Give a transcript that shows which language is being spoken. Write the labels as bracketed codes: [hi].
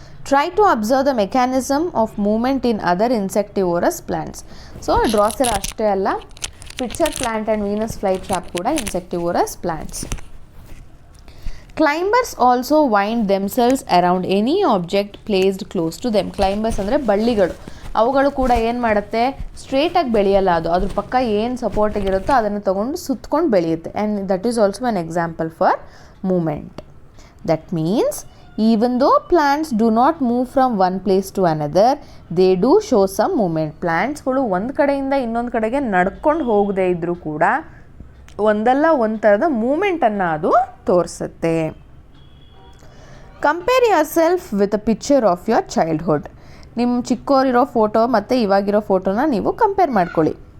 [en] Try to observe the mechanism of movement in other insectivorous plants. So, Drosera [kn] ಅಷ್ಟೇ ಅಲ್ಲ, [en] pitcher plant and Venus flytrap ಕೂಡ insectivorous plants. Climbers also wind themselves around any object placed close to them. [kn] Climbers ಅಂದರೆ ಬಳ್ಳಿಗಳು. ಅವುಗಳು ಕೂಡ ಏನು ಮಾಡುತ್ತೆ, ಸ್ಟ್ರೇಟಾಗಿ ಬೆಳೆಯಲ್ಲ, ಅದ್ರ ಪಕ್ಕ ಏನು ಸಪೋರ್ಟಿಗಿರುತ್ತೋ ಅದನ್ನು ತೊಗೊಂಡು ಸುತ್ಕೊಂಡು ಬೆಳೆಯುತ್ತೆ. [en] And that is also an example for movement. That means even though plants do not move from one place to another, they do show some movement. [kn] ಪ್ಲ್ಯಾಂಟ್ಸ್ಗಳು ಒಂದು ಕಡೆಯಿಂದ ಇನ್ನೊಂದು ಕಡೆಗೆ ನಡ್ಕೊಂಡು ಹೋಗದೇ ಇದ್ದರೂ ಕೂಡ ಒಂದಲ್ಲ ಒಂದು ಥರದ ಮೂಮೆಂಟನ್ನು ಅದು ತೋರಿಸುತ್ತೆ. [en] Compare yourself with a picture of your childhood. [kn] ನಿಮ್ಮ ಚಿಕ್ಕವರಿರೋ ಫೋಟೋ ಮತ್ತು ಇವಾಗಿರೋ ಫೋಟೋನ ನೀವು ಕಂಪೇರ್ ಮಾಡ್ಕೊಳ್ಳಿ.